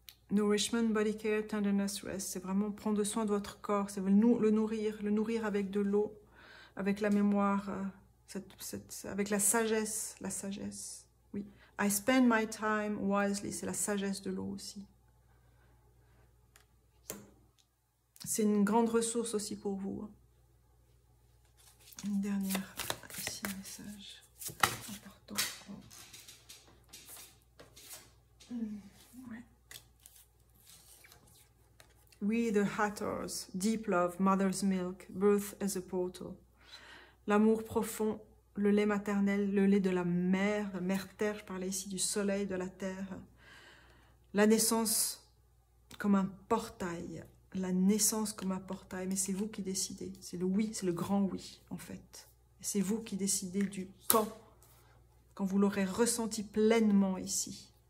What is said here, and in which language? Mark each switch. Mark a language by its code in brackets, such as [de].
[en] Nourishment, Body Care, Tenderness, Rest. [fr] C'est vraiment prendre soin de votre corps. C'est le nourrir avec de l'eau. Avec la mémoire, avec la sagesse, oui. [en] I spend my time wisely, [fr] c'est la sagesse de l'eau aussi. C'est une grande ressource aussi pour vous. Une dernière, ici, un message important. Ouais. [en] We the Hatters, deep love, mother's milk, birth as a portal. [fr] L'amour profond, le lait maternel, le lait de la mère terre, je parlais ici du soleil, de la terre. La naissance comme un portail, la naissance comme un portail, mais c'est vous qui décidez. C'est le oui, c'est le grand oui en fait. C'est vous qui décidez du quand vous l'aurez ressenti pleinement ici.